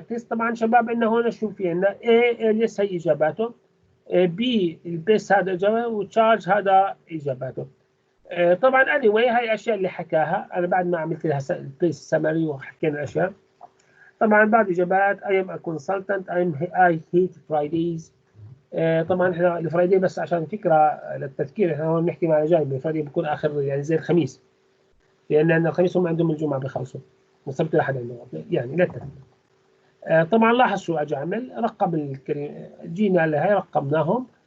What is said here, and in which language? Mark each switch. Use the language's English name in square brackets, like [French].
[Arabic] طبعا شباب عندنا هون شو في عندنا A اليس هي اجاباته B البيس هذا اجابه وتشارج هذا اجاباته. طبعا anyway هاي الاشياء اللي حكاها انا بعد ما عملت لها سمري وحكينا الاشياء. طبعا بعد اجابات [English] I am a consultant I hate Fridays. [Arabic] طبعا احنا الفرايدي بس عشان فكره للتذكير، احنا هون بنحكي مع الاجانب، الفرايدي بيكون اخر يعني زي الخميس، لان الخميس هم عندهم الجمعه بيخلصوا والسبت الاحد عندهم يعني للتذكير. طبعا لاحظ شو اجى عمل رقم جينا لهي رقمناهم.